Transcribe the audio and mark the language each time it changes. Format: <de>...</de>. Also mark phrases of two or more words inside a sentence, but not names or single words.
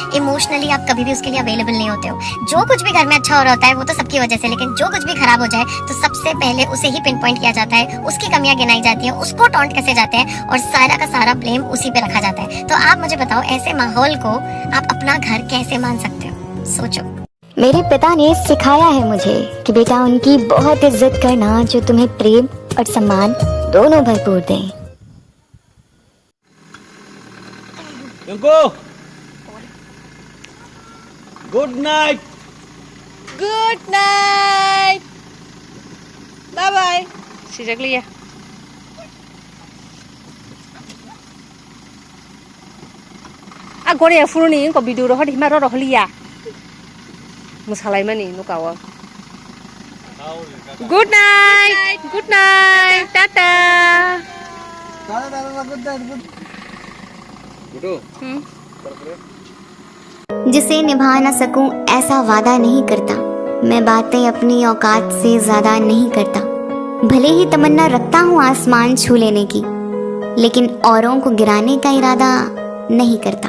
<hi>इमोशनली आप कभी भी उसके लिए अवेलेबल नहीं होते हो। जो कुछ भी घर में अच्छा हो रहा होता है वो तो सबकी वजह से, लेकिन जो कुछ भी खराब हो जाए तो सबसे पहले उसे ही</hi> <en>pin point</en> <hi>किया जाता है, उसकी कमियां गिनाई जाती हैं, उसको टॉन्ट कसे जाते हैं और सारा का सारा ब्लेम उसी पे रखा जाता है। तो आप मुझे बताओ ऐसे माहौल को आप अपना घर कैसे मान सकते हो? सोचो। मेरे पिता ने सिखाया है मुझे कि बेटा उनकी बहुत इज्जत करना जो तुम्हें प्रेम और सम्मान दोनों भरपूर दें।</hi> <en>Good night. Good night. Bye bye. Sejak liya. Agora ya furu ni ko video roh di maro roh liya. Musalai mani no kawa. Good night. Good night. Tata.</en> <hi>जिसे निभा न सकूं ऐसा वादा नहीं करता, मैं बातें अपनी औकात से ज्यादा नहीं करता। भले ही तमन्ना रखता हूँ आसमान छू लेने की, लेकिन औरों को गिराने का इरादा नहीं करता।</hi>